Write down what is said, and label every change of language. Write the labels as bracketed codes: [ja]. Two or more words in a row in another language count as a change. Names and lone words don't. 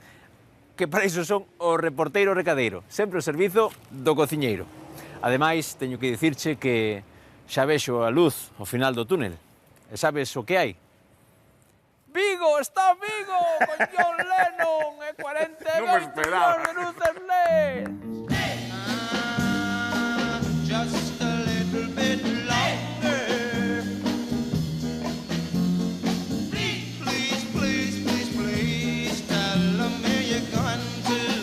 [gl] Que para iso son o reporteiro recadeiro, sempre o servizo do cociñeiro. Ademais, teño que dicirche que xa vexo a luz ao final do túnel. E sabes o que hai? Vigo, está Vigo, con John Lennon e 42 millóns de luces LED. [en] Just a little bit longer. Please, please, please, please, tell me you're going to.